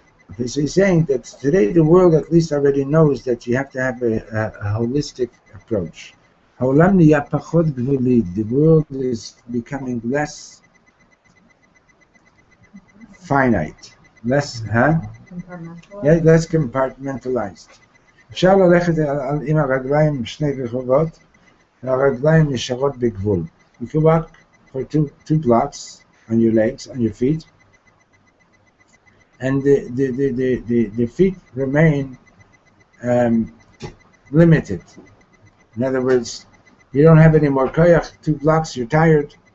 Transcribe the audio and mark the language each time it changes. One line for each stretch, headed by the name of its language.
English: Okay, so he's saying that today the world at least already knows that you have to have a holistic approach.
Hebrew: העולם נהיה פחות גבולי.
English: The world is becoming less finite, less, yeah, less compartmentalized.
Hebrew: אפשר ללכת עם הרגליים שני רחובות, והרגליים נשארות בגבול.
English: You can walk for two blocks on your legs, on your feet, and the feet remain limited. In other words, you don't have any more koyach, 2 blocks, you're tired.